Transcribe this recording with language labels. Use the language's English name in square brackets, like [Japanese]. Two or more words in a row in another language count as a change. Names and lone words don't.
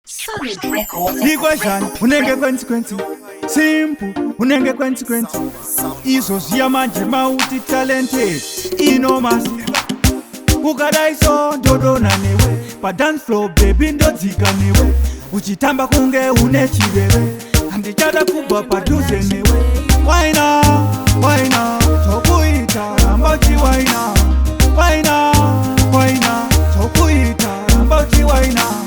[English] Solid Records. Big question, [Shona] unenge kwenzi kwenzi. Simple, unenge kwenzi kwenzi. Izo ziya manje mauti talented, enormous. Ukadai so, ndodona newe. Pa [English] dance floor, baby, [Shona] ndodzika newe. Uchitamba kunge une chiveve. Handichada kubva padhuze newe. Waina, waina, chokuita, ramba uchiwaina. Waina, waina, chokuita, ramba uchiwaina.